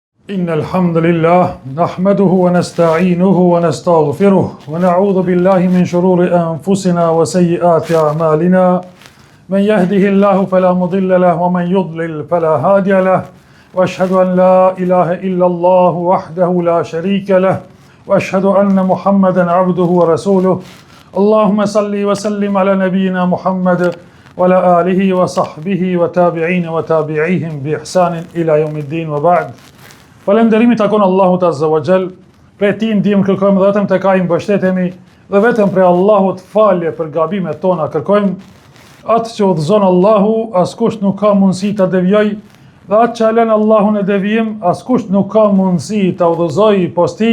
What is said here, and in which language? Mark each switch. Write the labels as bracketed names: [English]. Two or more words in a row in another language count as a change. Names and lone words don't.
[Arabic] إن الحمد لله نحمده ونستعينه ونستغفره ونعوذ بالله من شرور أنفسنا وسيئات أعمالنا من يهده الله فلا مضل له ومن يضلل فلا هادي له وأشهد أن لا إله إلا الله وحده لا شريك له وأشهد أن محمدا عبده ورسوله اللهم صل وسلم على نبينا محمد وعلى آله وصحبه وتابعين وتابعيهم بإحسان إلى يوم الدين وبعد. [Albanian] Falënderimi takon Allahut [Arabic] عز وجل, [Albanian] prej tij ndihmë kërkojmë dhe vetëm tek ai mbështetemi dhe vetëm prej Allahut falje për gabimet tona kërkojmë. Atë që udhëzon Allahu, askush nuk ka mundësi ta devijojë, dhe atë që lën Allahu në devijim, askush nuk ka mundësi ta udhëzojë posti.